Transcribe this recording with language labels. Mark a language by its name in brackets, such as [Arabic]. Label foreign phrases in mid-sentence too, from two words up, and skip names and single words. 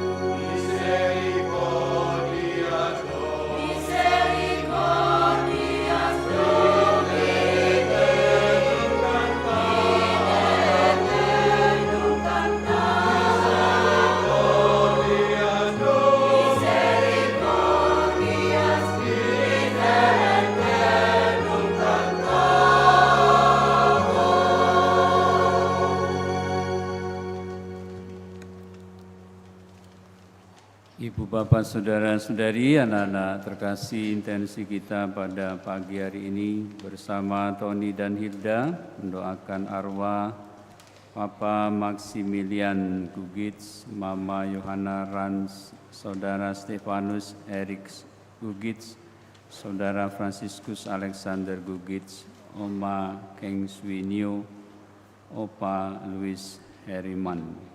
[Latin] Misericordias Domini, misericordias Domini, in eternum cantamus. Misericordias in eternum [Indonesian] Ibu bapak saudara-saudari, anak-anak terkasih, intensi kita pada pagi hari ini bersama Tony dan Hilda mendoakan arwah Papa Maximilian Gugits, Mama Yohana Rans, Saudara Stefanus Erik Gugits, Saudara Franciscus Alexander Gugits, Oma Keng Swinyo, Opa Louis Heriman.